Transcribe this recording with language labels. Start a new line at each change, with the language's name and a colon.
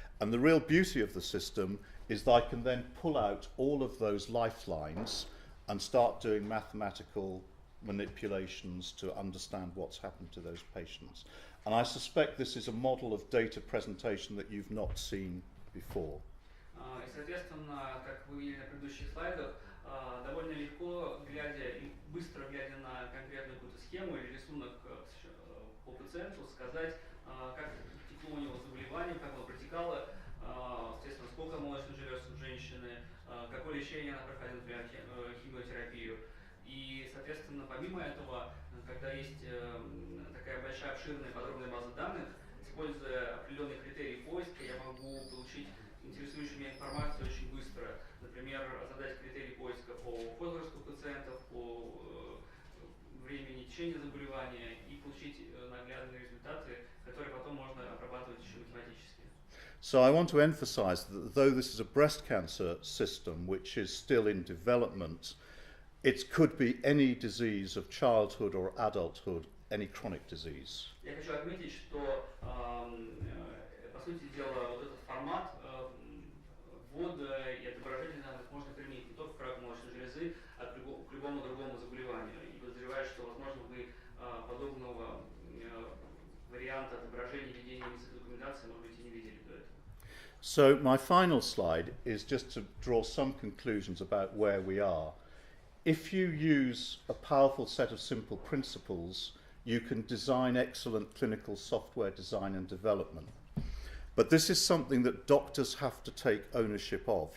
English: And the real beauty of the system is that I can then pull out all of those lifelines and start doing mathematical manipulations to understand what's happened to those patients. And I suspect this is a model of data presentation that you've not seen before.
Russian: И, соответственно, как вы видели на предыдущих слайдах, довольно легко, быстро глядя на конкретную какую-то схему или рисунок по пациенту, сказать, как текло у него заболевание, как оно протекало, соответственно, сколько молочных желез у женщины, какое лечение она проходила, например, химиотерапию. И, соответственно, помимо этого, когда есть такая большая, обширная, подробная база данных, используя определенные критерии поиска, я могу получить интересующую меня информацию очень быстро. Например, задать критерии поиска по возрасту пациентов, по времени течения заболевания и получить наглядные результаты, которые потом можно обрабатывать еще математически.
English: So I want to emphasize that though this is a breast cancer system which is still in development, it could be any disease of childhood or adulthood, any chronic disease.
Russian: Я хочу отметить, что, по сути дела, вот этот формат ввода и отображения данных можно применить не только к раку молочной железы, а к любому другому заболеванию. И подозреваю, что, возможно, вы подобного варианта отображения ведения медицинской документации, может быть, и не видели до этого.
English: So my final slide is just to draw some conclusions about where we are. If you use a powerful set of simple principles, you can design excellent clinical software design and development. But this is something that doctors have to take ownership of.